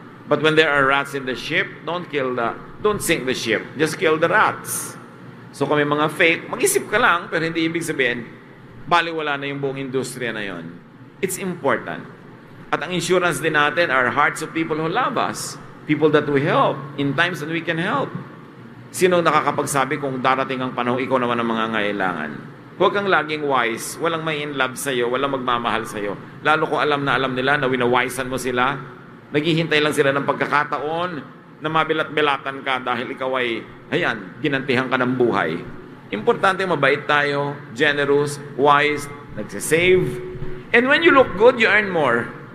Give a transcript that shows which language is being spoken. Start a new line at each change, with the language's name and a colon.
English: But when there are rats in the ship, don't sink the ship. Just kill the rats.
Filipino: So kung may mga fake, mag-isip ka lang, pero hindi ibig sabihin, baliwala na yung buong industriya na yon.
English: It's important.
Filipino: At ang insurance din natin
English: are hearts of people who love us. People that we help in times that we can help.
Filipino: Sino nakakapagsabi kung darating ang panahon, ikaw naman ang mga ngailangan? Huwag kang laging wise. Walang may in love sa'yo. Walang magmamahal sa'yo. Lalo kung alam na alam nila na winawisan mo sila. Naghihintay lang sila ng pagkakataon na mabilat-bilatan ka dahil ikaw ay, ginantihan ka ng buhay. Importante, mabait tayo, generous, wise, nagsisave.
English: And when you look good, you earn more.